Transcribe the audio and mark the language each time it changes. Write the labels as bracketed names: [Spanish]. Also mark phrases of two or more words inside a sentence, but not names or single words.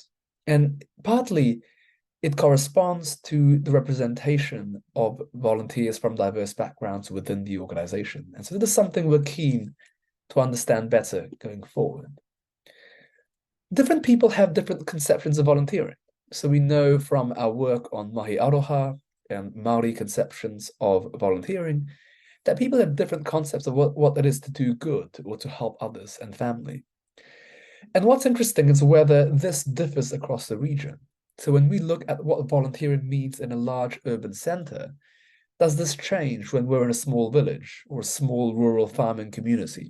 [English] And partly it corresponds to the representation of volunteers from diverse backgrounds within the organization. And so this is something we're keen to understand better going forward. Different people have different conceptions of volunteering. So we know from our work on [Māori] mahi aroha [English] and Māori conceptions of volunteering that people have different concepts of what it is to do good or to help others and family. And what's interesting is whether this differs across the region. So when we look at what volunteering means in a large urban centre, does this change when we're in a small village or a small rural farming community?